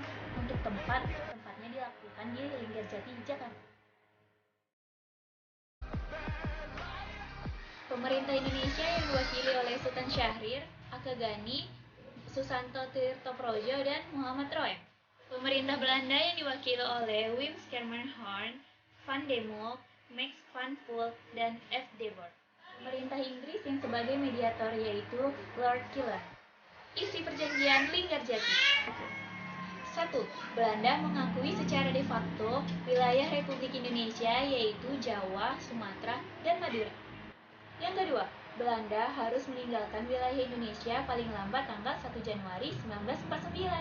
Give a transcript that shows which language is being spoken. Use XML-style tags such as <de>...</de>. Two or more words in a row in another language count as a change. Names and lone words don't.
<id>Untuk tempatnya dilakukan di Linggarjati, Jakarta. Pemerintah Indonesia yang diwakili oleh Sultan Syahrir, Akagani, Susanto Tirtoprojo, dan Muhammad Roem. Pemerintah Belanda yang diwakili oleh Wim Schermerhorn, Van de Mulk, Max van Poel, dan F. de Boer. Pemerintah Inggris yang sebagai mediator yaitu Lord Killern. Isi perjanjian Linggarjati. 1. Belanda mengakui secara</id> <la>de facto</la> <id>wilayah Republik Indonesia yaitu Jawa, Sumatera, dan Madura. Yang kedua, Belanda harus meninggalkan wilayah Indonesia paling lambat tanggal 1 Januari 1949.</id>